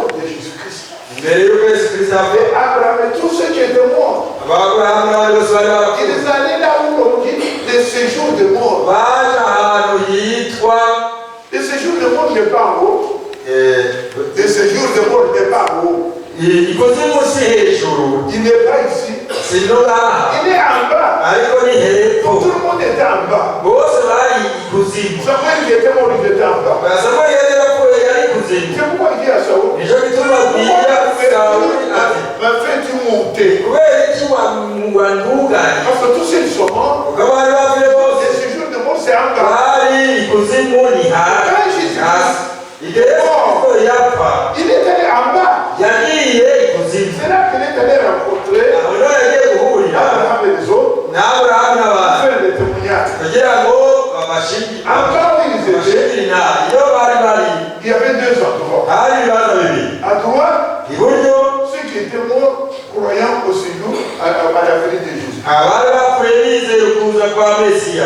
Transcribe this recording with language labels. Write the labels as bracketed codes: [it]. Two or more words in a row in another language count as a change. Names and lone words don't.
[fr] Jésus-Christ. [rn] mbere y'uko Yesu Kristo apfa [fr] Et Abraham et tous ceux qui étaient morts, [rn] Aburahamu n'abandi bose bari barapfuye [fr] ils allaient là où on dit les séjours de mort. [rn] baje ahantu yitwa [fr] Les séjours de mort n'est pas en haut. Les séjours de mort n'est pas en haut. [rn] ikuzimu si hejuru [fr] Il n'est pas ici. [rn] si no ngaha [fr] Il est en bas. [rn] ariko ni hepfo [fr] Tout le monde était en bas. [rn] bose bari ikuzimu [fr] Samuel qui était mort, il était en bas. [rn] Samweli yari yarapfuye yari ikuzimu [fr] C'est pourquoi il dit à Saoul, [rn] nico gituma abwira Sawuli ati [fr] m'a fait-tu monter? [rn] kubera iki wanduganye [fr] Parce que tous ceux qui sont morts, [rn] kuko bari bapfuye bose [fr] les séjours de mort, c'est en bas. [rn] bari ikuzimu ni hasi igihe Yesu Kristo yapfa [fr] Il est allé en bas. [rn] yagiye ikuzimu [fr] C'est là qu'il est allé rencontrer [rn] aho niho yagiye guhurira [fr] Abraham et les autres, [rn] n'Aburahamu n'abandi [fr] faire des témoignages. [rn] kugira ngo babashimire [fr] En bas où ils étaient, [rn] iyo bari bari [fr] il y avait deux endroits. [rn] hari ibibanza bibiri [fr] À droite, [rn] iburyo [fr] ceux qui étaient morts croyant au séjour à la venue de Jésus. [rn] abari bapfuye bizeye ukuza kwa Mesiya